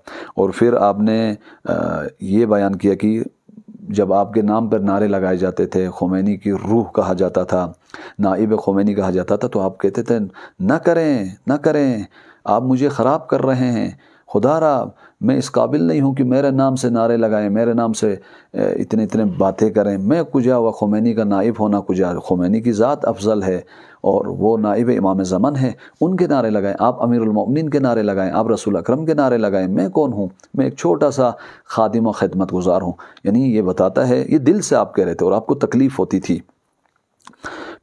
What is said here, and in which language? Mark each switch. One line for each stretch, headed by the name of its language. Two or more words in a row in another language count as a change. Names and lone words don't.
Urdu: اور پھر آپ نے یہ بیان کیا کہ جب آپ کے نام پر نعرے لگائے جاتے تھے، خمینی کی روح کہا جاتا تھا، نائب خمینی کہا جاتا تھا، تو آپ کہتے تھے نہ کریں نہ کریں، آپ مجھے خراب کر رہے ہیں، خدا را میں اس قابل نہیں ہوں کہ میرے نام سے نعرے لگائیں، میرے نام سے اتنے باتیں کریں، میں کجا و خمینی کا نائب ہونا کجا، خمینی کی ذات افضل ہے اور وہ نائب امام زمن ہے، ان کے نعرے لگائیں، آپ امیر المؤمنین کے نعرے لگائیں، آپ رسول اکرم کے نعرے لگائیں، میں کون ہوں، میں ایک چھوٹا سا خادم و خدمت گزار ہوں۔ یعنی یہ بتاتا ہے، یہ دل سے آپ کہہ رہے تھے اور آپ کو تکلیف ہوتی تھی۔